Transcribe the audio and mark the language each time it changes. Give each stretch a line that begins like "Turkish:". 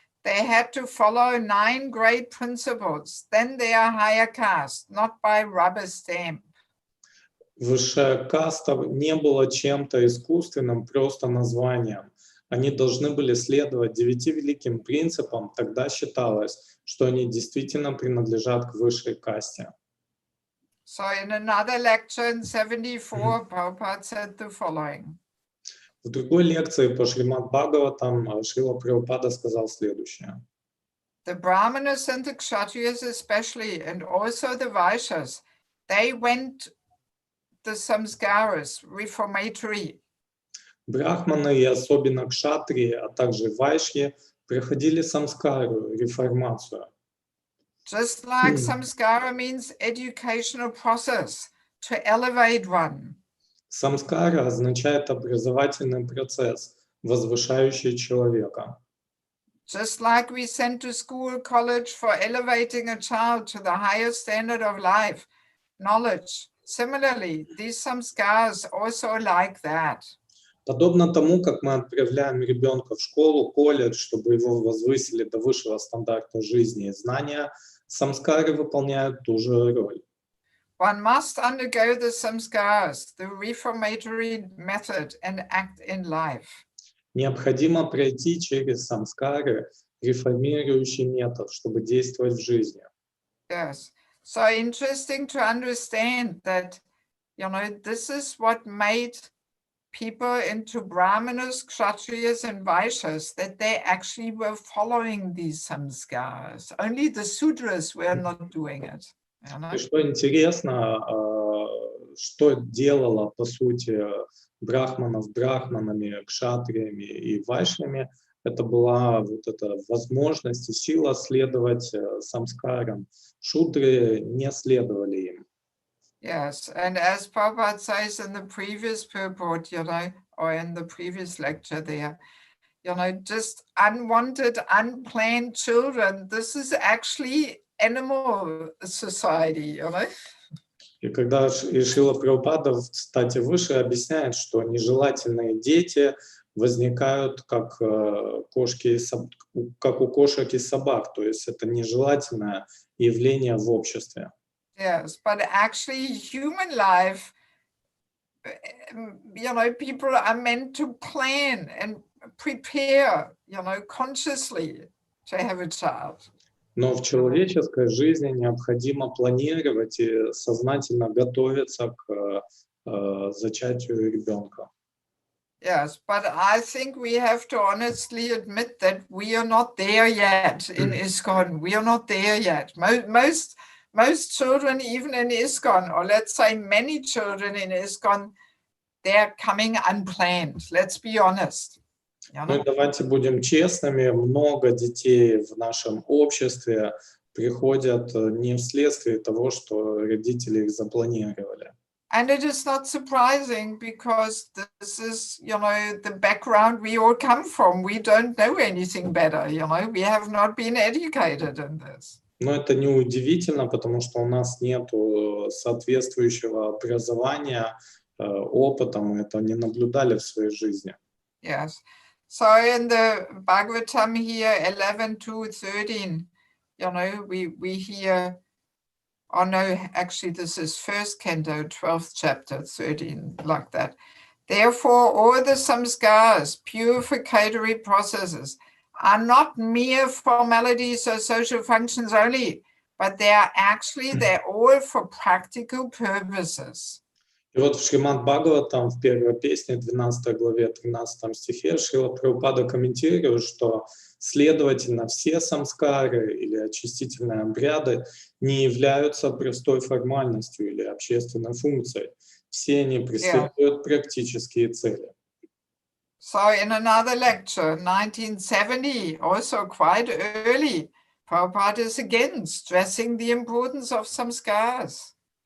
English: They had to follow 9 great principles. Then they are higher caste, not by rubber stamp.
Russian: Высшая каста не была чем-то искусственным, просто названием. Они должны были следовать 9 великим принципам, тогда считалось, что они действительно принадлежат к высшей касте.
English: So in another lecture in 74, Prabhupada said the following.
Russian: В другой лекции по Шримад Бхагаватам Шрила Прабхупада сказал следующее.
English: The Brahmanas and the Kshatriyas especially, and also the Vaishyas, they went the samskaras, reformatory.
Russian: Брахманы и особенно кшатрии, а также вайшьи проходили самскару, реформацию.
English: Just like samskara means educational process to elevate one.
Russian: Самскара означает образовательный процесс, возвышающий человека.
English: Just like we send to school, college for elevating a child to the higher standard of life, knowledge. Similarly, these samskaras also like that.
Russian: Подобно тому, как мы отправляем ребенка в школу, колледж, чтобы его возвысили до высшего стандарта жизни и знания, самскары выполняют ту же роль.
English: One must undergo the samskaras, the reformatory method, and act in life.
Russian: Необходимо пройти через самскары, реформирующий метод, чтобы действовать в жизни.
English: Yes. So interesting to understand that, this is what made people into Brahmanas, Kshatriyas, and Vaishyas, that they actually were following these samskaras. Only the Sudras were not doing it.
Russian: И что интересно, что делало, по сути, брахманов брахманами, кшатриями и вайшнями, это была вот эта возможность и сила следовать самскарам. Шудры не следовали им.
English: Yes, and as Prabhupada says in the previous purport, or in the previous lecture there, just unwanted, unplanned children, this is actually animal society,
Russian: И когда Шрила Прабхупада, кстати, выше объясняет, что нежелательные дети возникают как кошки, как у кошек и собак, то есть это нежелательное явление в обществе.
English: Yes, but actually human life, people are meant to plan and prepare, consciously to have a child.
Russian: Но в человеческой жизни необходимо планировать и сознательно готовиться к зачатию ребенка.
English: Yes, but I think we have to honestly admit that we are not there yet in ISKCON. We are not there yet. Most children, even in ISKCON, or let's say many children in ISKCON, they're coming unplanned. Let's be honest.
Russian: Ну, давайте будем честными, много детей в нашем обществе приходят не вследствие того, что родители их запланировали.
English: And it is not surprising because this is, the background we all come from. We don't know anything better, we have not been educated in this.
Russian: Но это не удивительно, потому что у нас нет соответствующего образования, опыта, мы это не наблюдали в своей жизни.
English: Yes. So in the Bhagavatam here, 11:2-13, we hear, oh no, actually this is first canto, 12th chapter, 13, like that. Therefore, all the samskaras, purificatory processes, are not mere formalities or social functions only, but they're all for practical purposes.
Russian: И вот в Шримад Бхагаватам в первой песне, 12 главе, 13 стихе, Шрила Прабхупада комментирует, что, следовательно, все самскары или очистительные обряды не являются простой формальностью или общественной функцией. Все они преследуют практические цели.
English: So in another lecture, 1970, also quite early, Prabhupada is again stressing the importance of samskaras.